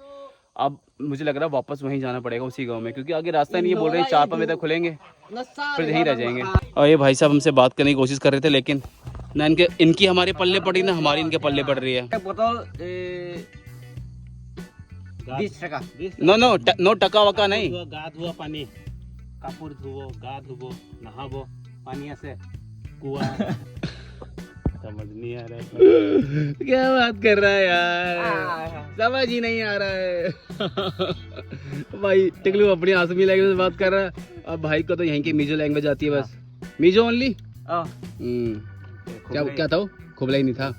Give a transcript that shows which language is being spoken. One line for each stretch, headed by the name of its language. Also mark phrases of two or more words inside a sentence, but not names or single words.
Hindi: अब मुझे लग रहा है वापस वहीं जाना पड़ेगा, उसी गांव में, क्योंकि आगे रास्ता नहीं है। बोल रहे हैं 4-5 बजे तक खुलेंगे, फिर यहीं रह जाएंगे। और ये भाई साहब हमसे बात करने की कोशिश कर रहे थे, लेकिन ना इनकी हमारे पल्ले पड़ी, ना हमारी इनके पल्ले पड़ रही है। बोतल 20 টাকা। नो टका वका नहीं।
Assamese: গা ধোৱা পানী, কাপোৰ ধুব, গা ধুব, নহাব, পানী আছে, কুয়া।
Hindi: समझ नहीं आ रहा है क्या बात कर रहा है यार, समझ ही नहीं आ रहा है। भाई टिकलू अपनी आसमी लैंग्वेज में बात कर रहा है। अब भाई को तो यहीं की मीजो लैंग्वेज आती है बस। मीजो ओनली। क्या था वो? खुबला ही नहीं था।